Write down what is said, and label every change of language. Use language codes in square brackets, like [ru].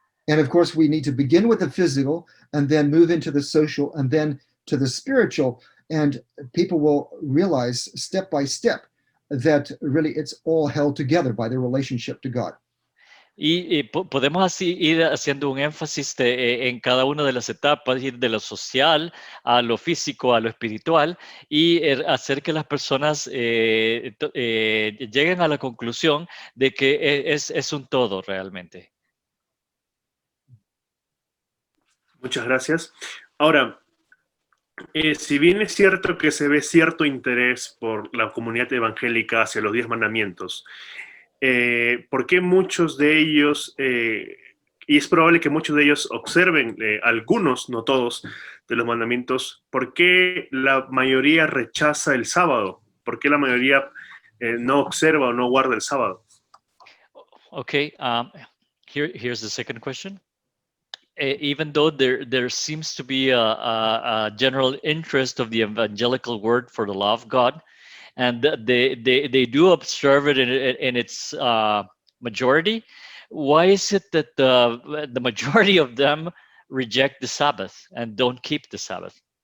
[en] And of course, we need to begin with the physical and then move into the social and then to the spiritual. And people will realize step by step that really it's all held together by their relationship to God. [es] Y podemos así ir haciendo un énfasis en cada una de las etapas, ir de lo social a lo físico, a lo espiritual, y hacer que las personas lleguen a la conclusión de que es un todo realmente. Muchas gracias. Ahora, si bien es cierto que se ve cierto interés por la comunidad evangélica hacia los 10 mandamientos, ¿por qué muchos de ellos, y es probable que muchos de ellos observen algunos, no todos, de los mandamientos, ¿por qué la mayoría rechaza el sábado? ¿Por qué la mayoría no observa o no guarda el sábado? [en] Okay, here's the second question. Even though there seems to be a general interest of the evangelical word for the law of God, and they do observe it in its majority, why is it that the majority of them reject the Sabbath and don't keep the Sabbath?